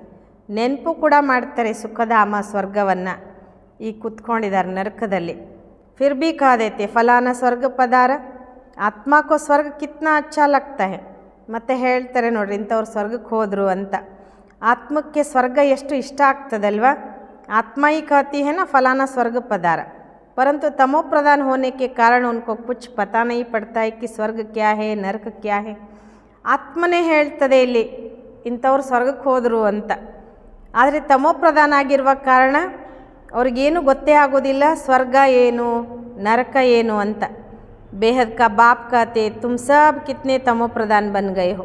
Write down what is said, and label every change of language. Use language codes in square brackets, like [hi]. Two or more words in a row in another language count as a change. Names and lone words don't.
[kn] ನೆನಪು ಕೂಡ ಮಾಡ್ತಾರೆ ಸುಖಧಾಮ ಸ್ವರ್ಗವನ್ನು, ಈಗ ಕುತ್ಕೊಂಡಿದ್ದಾರೆ ನರಕದಲ್ಲಿ. [hi] फिर भी कह देते फलाना स्वर्ग पधारा, आत्मा को स्वर्ग कितना अच्छा लगता है. [kn] ಮತ್ತೆ ಹೇಳ್ತಾರೆ ನೋಡ್ರಿ ಇಂಥವ್ರು ಸ್ವರ್ಗಕ್ಕೆ ಹೋದರು ಅಂತ. ಆತ್ಮಕ್ಕೆ ಸ್ವರ್ಗ ಎಷ್ಟು ಇಷ್ಟ ಆಗ್ತದಲ್ವ. [hi] ಆತ್ಮ ही कहती है ना फलाना स्वर्ग पधारा, परंतु तमो प्रधान होने के कारण उनको कुछ पता नहीं पड़ता है कि स्वर्ग क्या है नरक क्या है. [kn] ಆತ್ಮನೇ ಹೇಳ್ತದೆ ಇಲ್ಲಿ ಇಂಥವ್ರು ಸ್ವರ್ಗಕ್ಕೆ ಹೋದರು ಅಂತ. ಆದರೆ ತಮೋ ಪ್ರಧಾನ ಆಗಿರುವ ಕಾರಣ ಅವ್ರಿಗೇನು ಗೊತ್ತೇ ಆಗೋದಿಲ್ಲ ಸ್ವರ್ಗ ಏನು ನರಕ ಏನು ಅಂತ. [hi] बेहद का बाप कहते तुम सब कितने तमो प्रधान बन गए हो.